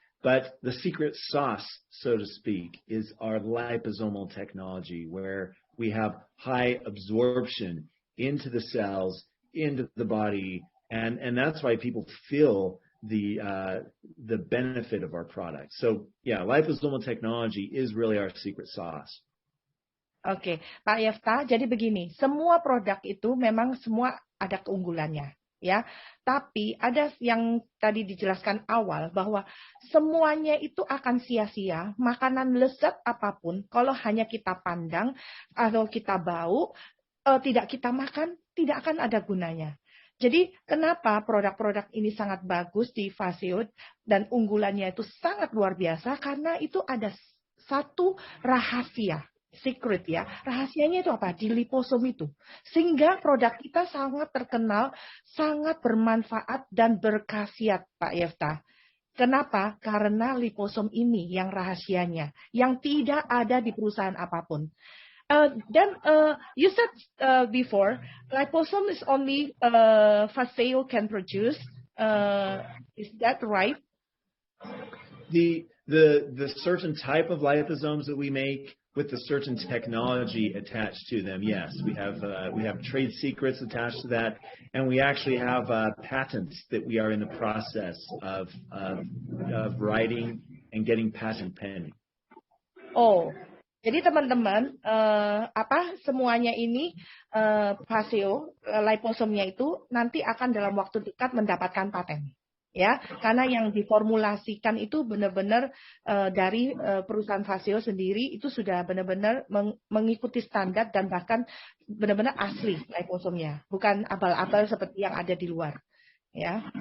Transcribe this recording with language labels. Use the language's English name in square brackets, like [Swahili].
[English] But the secret sauce, so to speak, is our liposomal technology, where we have high absorption into the cells, into the body, and that's why people feel the benefit of our product. So yeah, liposomal technology is really our secret sauce. [Indonesian] Oke, Pak Yefta, jadi begini, semua produk itu memang semua ada keunggulannya. Ya, tapi ada yang tadi dijelaskan awal bahwa semuanya itu akan sia-sia. Makanan lezat apapun, kalau hanya kita pandang atau kita bau, tidak kita makan, tidak akan ada gunanya. Jadi kenapa produk-produk ini sangat bagus di Fasio dan unggulannya itu sangat luar biasa, karena itu ada satu rahasia, secret ya. Rahasianya itu apa? Di liposom itu. Sehingga produk kita sangat terkenal, sangat bermanfaat dan berkhasiat, Pak Yefta. Kenapa? Karena liposom ini yang rahasianya, yang tidak ada di perusahaan apapun. [English] Then you said before, liposome is only Faseo can produce. Is that right? The certain type of liposomes that we make with the certain technology attached to them, yes, we have trade secrets attached to that, and we actually have patents that we are in the process of writing and getting patent pending. Oh. [Indonesian] Jadi teman-teman, semuanya ini Faseo, liposomnya itu nanti akan dalam waktu dekat mendapatkan paten, ya, karena yang diformulasikan itu benar-benar dari perusahaan Faseo sendiri itu sudah benar-benar mengikuti standar dan bahkan benar-benar asli liposomnya, bukan abal-abal seperti yang ada di luar, ya.